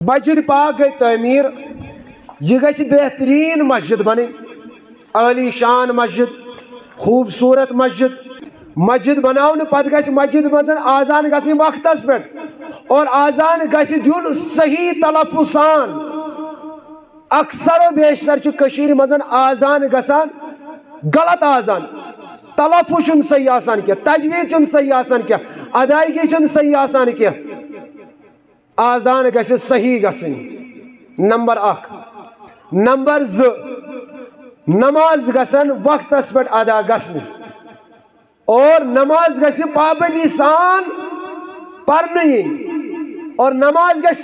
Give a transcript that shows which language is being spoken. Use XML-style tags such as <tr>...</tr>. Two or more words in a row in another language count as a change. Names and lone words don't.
<ks>مسجد پاک گئی تعمیر یہ گژھِ بہترین مسجد بنیں عالی شان مسجد خوبصورت مسجد بناؤن پتہ گژھِ مسجد مزن آزان گژھٕنۍ وقتس پٮ۪ٹھ اور آزان گژھِ دیُن صحیح تلفظ سان اکثر و بیشتر چھُ کٔشیٖرِ منٛز آزان گژھان غلط آزان تلفظ چھُنہٕ صحیح آسان کینٛہہ تجویٖد چھُنہٕ صحیح آسان کینٛہہ ادائیگی چھنہٕ صحیح آسان کینٛہہ آزان گژھِ صحیح گژھٕنۍ نمبر اکھ نمبر زٕ نماز گژھن وقتس پٮ۪ٹھ ادا گژھنہِ اور نماز گژھِ پابندی سان پرنہٕ یِنۍ اور نماز گژھِ</ks>